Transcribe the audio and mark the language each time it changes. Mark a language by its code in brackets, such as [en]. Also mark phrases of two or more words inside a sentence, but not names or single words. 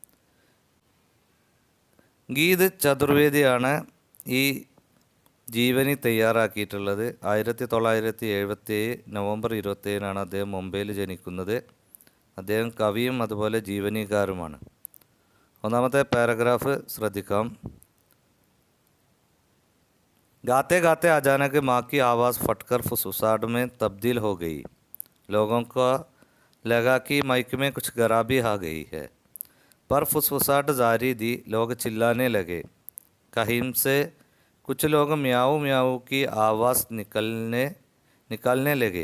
[ml] ഗീത് ചതുർവേദിയാണ് ഈ ജീവനി തയ്യാറാക്കിയിട്ടുള്ളത്. 1977 നവംബർ 27 അദ്ദേഹം മുംബൈയിൽ ജനിക്കുന്നത്. അദ്ദേഹം കവിയും അതുപോലെ ജീവനികാരുമാണ്. ഒന്നാമത്തെ പാരഗ്രാഫ് ശ്രദ്ധിക്കാം. [hi] गाते गाते अचानक माँ की आवाज़ फटकर फुसफुसाहट में तब्दील हो गई. लोगों को लगा कि माइक में कुछ खराबी आ गई है, पर फुसफुसाहट जारी थी. लोग चिल्लाने लगे. कहीं से कुछ लोग म्याऊ म्याऊ की आवाज़ निकालने लगे.